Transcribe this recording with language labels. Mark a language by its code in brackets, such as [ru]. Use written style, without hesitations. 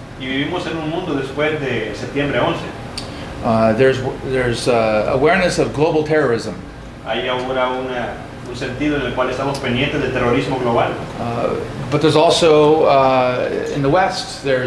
[es] Y vivimos en un mundo después de septiembre 11. [en] There's awareness of global terrorism, [es] Hay ahora un sentido en el cual estamos pendientes del terrorismo global. [en] but there's also in the West.